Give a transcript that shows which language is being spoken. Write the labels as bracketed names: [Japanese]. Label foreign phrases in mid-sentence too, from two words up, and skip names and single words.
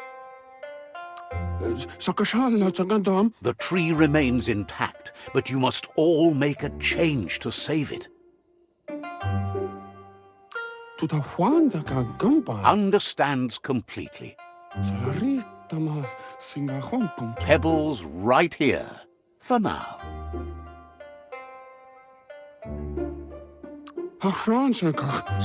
[English] Sakashala sagandam. The tree remains intact, but you must all make a change to save it. Tuta Wanda ka gumba. Understands completely. Sarita ma singahompum. Pebble's right here, for now. Hachransekach.